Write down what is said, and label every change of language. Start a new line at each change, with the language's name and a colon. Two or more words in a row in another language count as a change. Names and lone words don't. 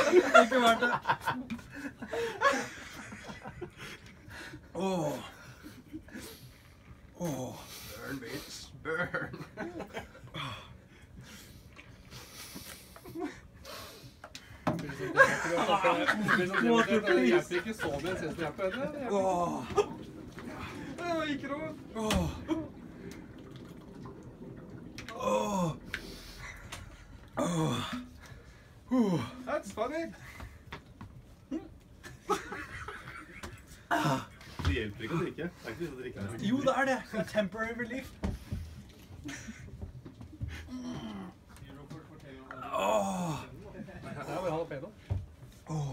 Norwegian: Ikke verdt det. Åh. Åh.
English: Burn, bitch. Burn.
Norwegian: Det hjelper ikke så mye, synes det hjelper henne. Åh. Det var ikke noe. Åh. Åh. Åh.
English: That's funny.
Norwegian: Det hjelper ikke å drikke. Det er ikke lyst til å drikke. Jo, det er det.
English: Temporary relief.
Norwegian: Åh. Det var jalapeno. Åh.